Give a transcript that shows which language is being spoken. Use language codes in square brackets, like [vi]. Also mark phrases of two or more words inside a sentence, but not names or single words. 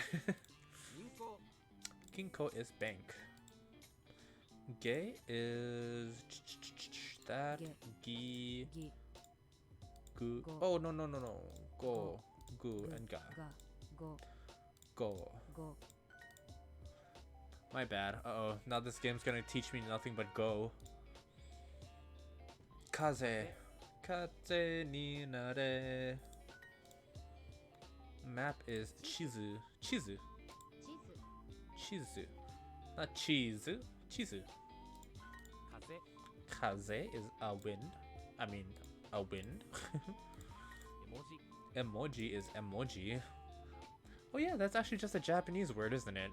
[en] Kinko is bank. Ge is that. [ja] Gi. Gu. [en] Oh, no. [ja] Go. Gu and ga. Go. [en] My bad. Uh-oh. Now this game's gonna teach me nothing but go. [ja] Kaze. Kaze ni nare. [en] Map is chizu. Chizu. Not cheese. Chizu. Kaze is a wind. I mean, a wind. Emoji is emoji. Oh yeah, that's actually just a Japanese word, isn't it?